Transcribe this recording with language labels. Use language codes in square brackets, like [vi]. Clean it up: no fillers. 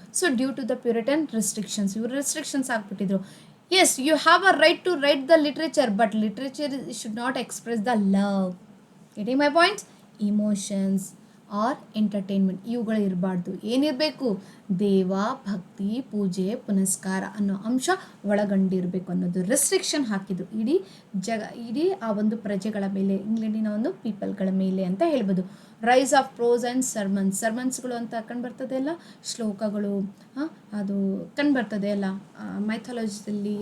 [en] so due to the Puritan restrictions, [kn] ಇವರು [en] restrictions [kn] ಆಗ್ಬಿಟ್ಟಿದ್ರು. [en] Yes, you have a right to write the literature, but literature should not express the love. Getting my point? Emotions or entertainment [kn] ಇವುಗಳು ಇರಬಾರ್ದು. ಏನಿರಬೇಕು, ದೇವ ಭಕ್ತಿ ಪೂಜೆ ಪುನಸ್ಕಾರ ಅನ್ನೋ ಅಂಶ ಒಳಗೊಂಡಿರಬೇಕು ಅನ್ನೋದು ರೆಸ್ಟ್ರಿಕ್ಷನ್ ಹಾಕಿದ್ರು ಇಡೀ ಆ ಒಂದು ಪ್ರಜೆಗಳ ಮೇಲೆ, ಇಂಗ್ಲೆಂಡಿನ ಒಂದು ಪೀಪಲ್ಗಳ ಮೇಲೆ ಅಂತ ಹೇಳ್ಬೋದು. [en] rise of prose and ಸರ್ಮನ್ಸ್ಗಳು [kn] ಅಂತ ಕಂಡುಬರ್ತದೆ ಅಲ್ಲ, ಶ್ಲೋಕಗಳು, ಅದು ಕಂಡುಬರ್ತದೆ ಅಲ್ಲ ಮೈಥಾಲಜಿದಲ್ಲಿ.